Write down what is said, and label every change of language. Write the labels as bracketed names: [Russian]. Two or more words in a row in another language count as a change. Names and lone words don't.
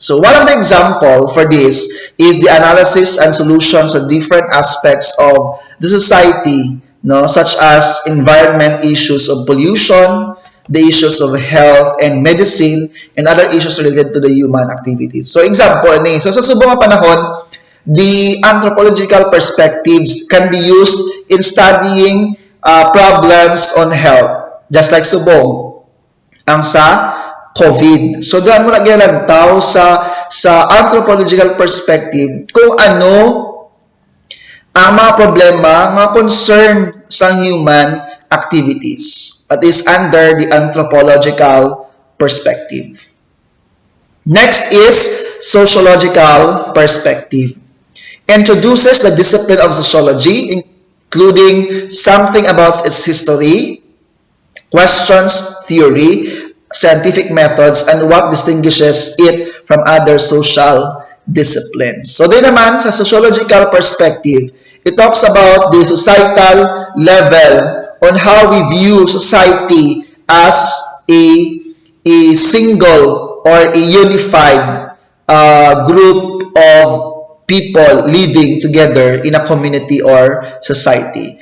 [English] So one of the example for this is the analysis and solutions of different aspects of the society, no, such as environment issues of pollution, the issues of health and medicine, and other issues related to the human activities. [Hiligaynon] So example, so sa subong panahon, [English] the anthropological perspectives can be used in studying problems on health, just like [Hiligaynon] subong ang sa [English] COVID. [Hiligaynon] So doon mo nagyalantaw sa [English] anthropological perspective [Hiligaynon] kung ano ang mga problema, mga concern sa [English] human activities. That is under the anthropological perspective. Next is sociological perspective. Introduces the discipline of sociology, including something about its history, questions theory, scientific methods and what distinguishes it from other social disciplines. [Hiligaynon] So din naman sa [English] sociological perspective, it talks about the societal level on how we view society as a, a single or a unified group of people living together in a community or society.